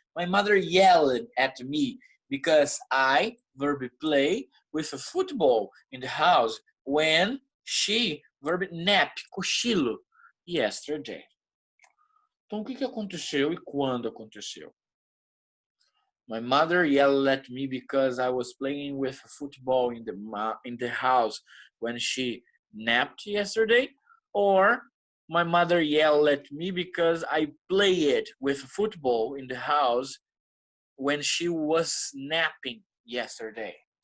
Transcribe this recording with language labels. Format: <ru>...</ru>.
<en>My mother yelled at me because I, verb play, with a football in the house when she, verb nap, cochilo, yesterday.</en> <pt>Então, o que aconteceu e quando aconteceu?</pt> <en>My mother yelled at me because I was playing with a football in the house when she napped yesterday, or my mother yelled at me because I played with football in the house when she was napping yesterday.</en>